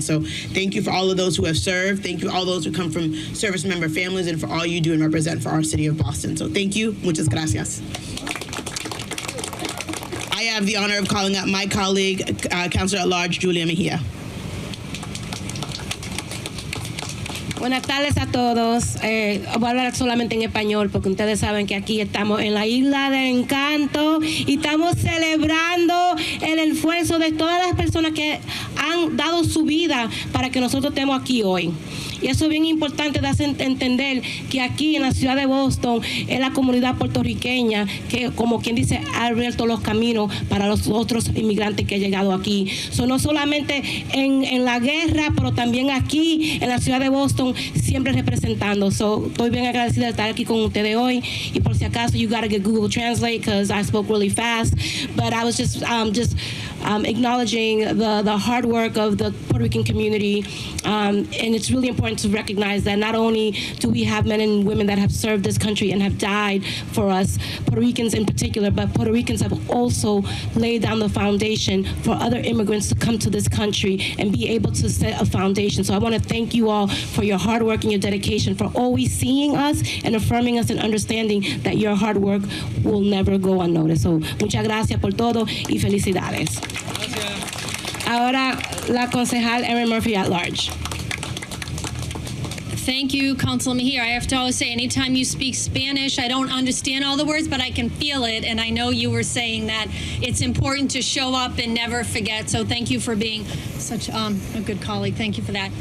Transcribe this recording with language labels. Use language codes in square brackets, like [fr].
[en] So thank you for all of those who have served. Thank you for all those who come from service member families, and for all you do and represent for our city of Boston. So thank you. [es] Muchas gracias. [en] I have the honor of calling up my colleague, Councilor at Large, Julia Mejia. [es] Buenas tardes a todos. Voy a hablar solamente en español porque ustedes saben que aquí estamos en la isla del encanto y estamos celebrando el esfuerzo de todas las personas que han dado su vida para que nosotros estemos aquí hoy. Y eso es bien importante de hacer entender que aquí en la ciudad de Boston es la comunidad puertorriqueña que, como quien dice, ha abierto los caminos para los otros inmigrantes que han llegado aquí. So, no solamente en la guerra, pero también aquí en la ciudad de Boston, siempre representando. So, estoy bien agradecida de estar aquí con ustedes hoy. Y por si acaso, [en] you gotta get Google Translate because I spoke really fast. But I was just acknowledging the hard work of the Puerto Rican community. And it's really important to recognize that not only do we have men and women that have served this country and have died for us, Puerto Ricans in particular, but Puerto Ricans have also laid down the foundation for other immigrants to come to this country and be able to set a foundation. So I want to thank you all for your hard work and your dedication, for always seeing us and affirming us and understanding that your hard work will never go unnoticed. [es] So muchas gracias por todo y felicidades. Gracias. Ahora la concejal Erin Murphy at Large. [en] Thank you, Councilor Mejia. I have to always say, anytime you speak Spanish, I don't understand all the words, but I can feel it. And I know you were saying that it's important to show up and never forget. So thank you for being such a good colleague. Thank you for that.